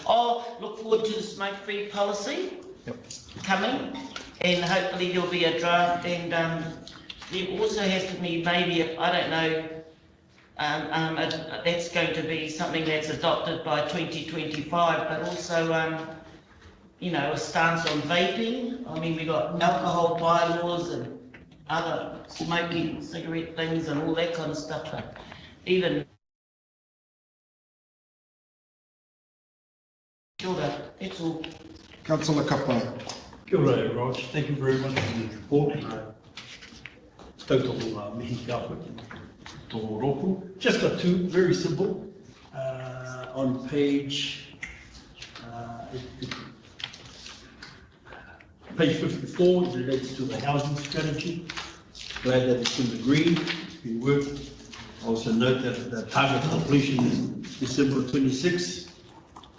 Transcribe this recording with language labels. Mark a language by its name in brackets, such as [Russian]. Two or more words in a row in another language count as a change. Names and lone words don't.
[English] Look forward to the smoke-free policy coming, and hopefully there'll be a draft, and there also has to be maybe, I don't know, that's going to be something that's adopted by 2025, but also a stance on vaping. I mean, we've got alcohol bylaws and other smoking cigarette things and all that kind of stuff, but even it's all. Councillor Kapa. [Māori] Kia ora, [English] Rog. Thank you very much for the report. [Māori] Tautoko mihi ka tō roku. [English] Just got two, very simple. On page 54, it relates to the housing strategy. Glad that it's in the green, it's been worked. Also note that the target completion is December 26.